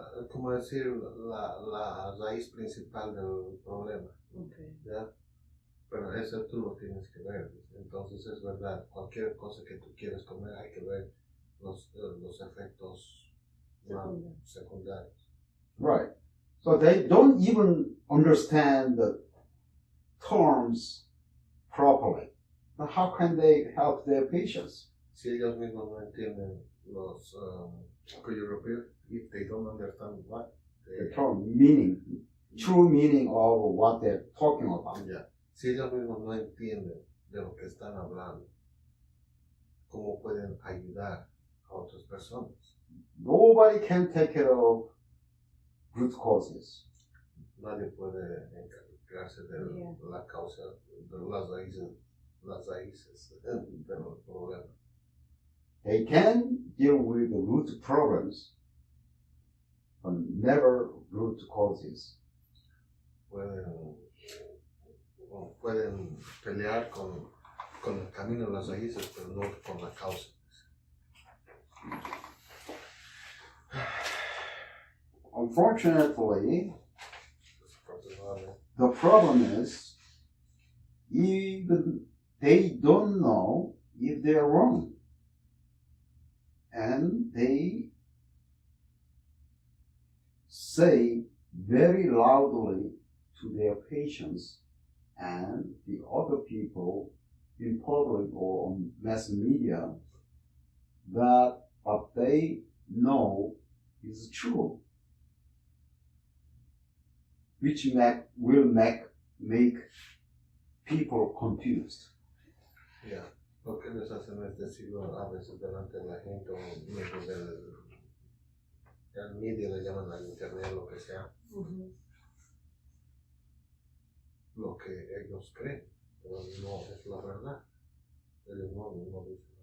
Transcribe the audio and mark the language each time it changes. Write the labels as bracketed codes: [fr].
[es] Como decir la raíz principal del problema. ¿Ya? Pero eso tú lo tienes que ver. Entonces es verdad, cualquier cosa que tú quieras comer hay que ver los efectos secundarios. [en] Right. So they don't even understand the terms properly. Now how can they help their patients? [es] Si ellos mismos no entienden los, [en] could you repeat? If they don't understand what? The term meaning, true meaning of what they're talking about. Yeah. [es] Si ellos mismos no entienden de lo que están hablando, ¿cómo pueden ayudar a otras personas? [en] Nobody can take care of root causes. [es] nadie puede encargarse de la causa, de las raíces del problema. [en] They can deal with the root problems, but never root causes. [es] Pueden pelear con el camino de las raíces, pero no con la causa. [en] Unfortunately, the problem is even they don't know if they're wrong. And they say very loudly to their patients and the other people in public or on mass media that what they know is true, which will make people confused. Yeah. [es] Lo que les hacen es decirlo a veces delante de la gente o medios del media, le llaman al internet, lo que sea. Lo que ellos creen, pero no es la verdad. Ellos no dicen la verdad.